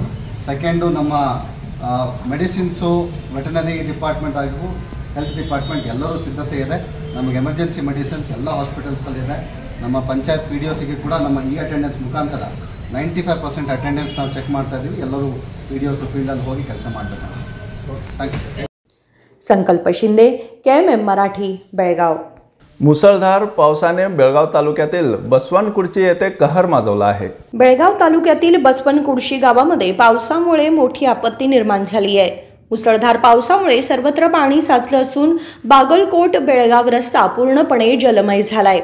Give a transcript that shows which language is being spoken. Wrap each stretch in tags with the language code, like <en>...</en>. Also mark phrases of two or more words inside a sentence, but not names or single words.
<kn>ಸೆಕೆಂಡು, ನಮ್ಮ ಮೆಡಿಸಿನ್ಸು</kn> <en>veterinary department</en> <kn>ಆಗಿಗೂ</kn> <en>health department</en> <kn>ಎಲ್ಲರೂ ಸಿದ್ಧತೆ ಇದೆ. ನಮಗೆ</kn> <en>emergency medicines</en> <kn>ಎಲ್ಲ ಹಾಸ್ಪಿಟಲ್ಸಲ್ಲಿದೆ. ನಮ್ಮ ಪಂಚಾಯತ್ PDOಸಿಗೆ ಕೂಡ ನಮ್ಮ ಅಟೆಂಡೆನ್ಸ್ ಮುಖಾಂತರ 95% ಅಟೆಂಡೆನ್ಸ್ ನಾವು ಚೆಕ್ ಮಾಡ್ತಾ ಇದ್ದೀವಿ. ಎಲ್ಲರೂ PDOಸ್ ಫೀಲ್ಡಲ್ಲಿ ಹೋಗಿ ಕೆಲಸ ಮಾಡಬೇಕು.</kn> <en>thank you.</en> <mr>संकल्प शिंदे, KMM मराठी, बेळगाव. मुसळधार पावसाने बेळगाव तालुक्यातील बसवनकुर्ची येथे कहर माजवला आहे. बेळगाव तालुक्यातील बसवनकुर्ची गावामध्ये पावसामुळे मोठी आपत्ती निर्माण झाली आहे. मुसळधार पावसामुळे सर्वत्र पाणी साचलं असून बागलकोट बेळगाव रस्ता पूर्णपणे जलमय झालाय.</mr>